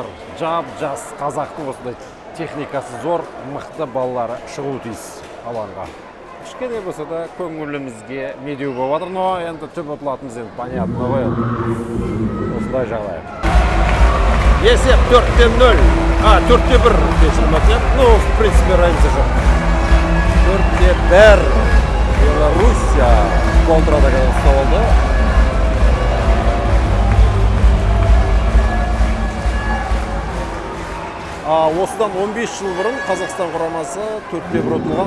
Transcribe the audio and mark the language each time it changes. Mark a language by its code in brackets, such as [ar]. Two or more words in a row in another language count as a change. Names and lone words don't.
[kk] Жас қазақтың осындай техникасы зор, мықты балалары шығуы тиіс алаңға. Кішкене болса да көңілімізге медеу болып жатыр, но енді түп ұтылатынымыз енді понятно ғой. Осындай жағдай. Есеп 4-0. 4-1 кешірім өткен. [ru] Ну, в принципе, разница жоқ. [kk] 4-1. Белоруссия контрада ұстап алды. Осыдан 15 жыл бұрын Қазақстан құрамасы 4-1 ұтылған.